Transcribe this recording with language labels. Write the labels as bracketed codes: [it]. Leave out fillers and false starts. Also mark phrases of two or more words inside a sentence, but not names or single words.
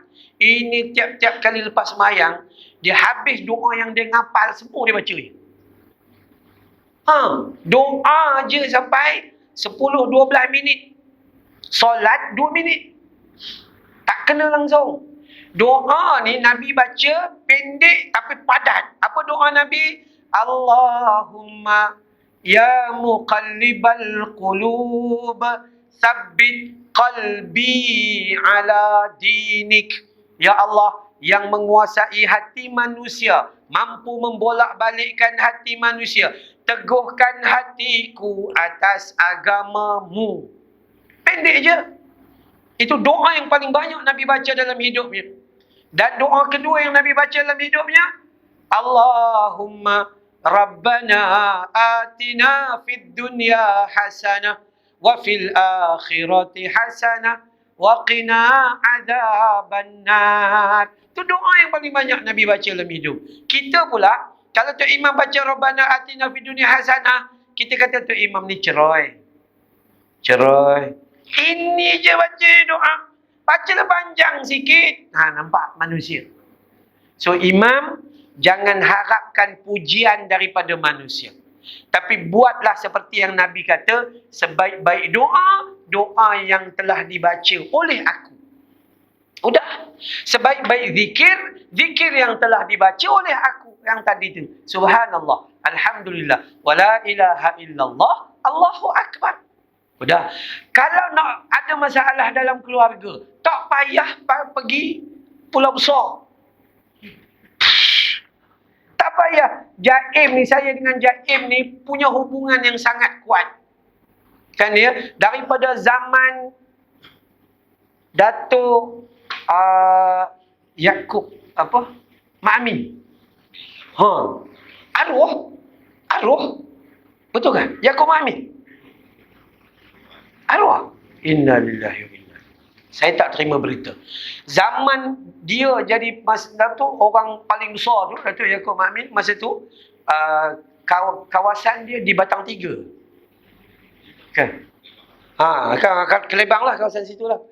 [ms] Ini tiap-tiap kali lepas sembahyang, dia habis doa yang dia ngapal, semua dia baca. Doa je sampai 10-12 minit. Solat 2 minit. Tak kena langsung. Doa ni Nabi baca pendek tapi padat. Apa doa Nabi? [ar] اللهم يا مقلب القلوب ثبت قلبي على دينك. [ms] Ya Allah, yang menguasai hati manusia, mampu membolak-balikkan hati manusia. Teguhkan hatiku atas agamamu. Pendek je. Itu doa yang paling banyak Nabi baca dalam hidupnya. Dan doa kedua yang Nabi baca dalam hidupnya, [ar] اللهم ربنا آتنا في الدنيا حسنة وفي الآخرة حسنة وقنا عذاب النار. [ms] Itu doa yang paling banyak Nabi baca dalam hidup. Kita pula, kalau Tok Imam baca [ar] ربنا آتنا في الدنيا حسنة, [ms] kita kata Tok Imam ni cerai. Ini je baca doa. Bacalah panjang sikit. Nampak manusia. So imam, jangan harapkan pujian daripada manusia. Tapi buatlah seperti yang Nabi kata, sebaik-baik doa, doa yang telah dibaca oleh aku. Udah. Sebaik-baik zikir, zikir yang telah dibaca oleh aku. Yang tadi tu. [ar] سبحان الله. الحمد لله. ولا إله إلا الله. الله أكبر. [ms] Udah. Kalau nak ada masalah dalam keluarga, tak payah pergi Pulau Besar. Tak payah. Jaim ni, saya dengan Jaim ni punya hubungan yang sangat kuat. Kan ya? Daripada zaman Datuk Yaakob Mak Amin. Arwah. Betul kan? Yaakob Mak Amin. Arwah. [ar] إنا لله وإنا. [ms] Saya tak terima berita. Zaman dia jadi Datuk, orang paling besar tu, Datuk Yaakob Mak Amin, masa tu kawasan dia di Batang Tiga. Kan? Kan Kelebang lah kawasan situ lah.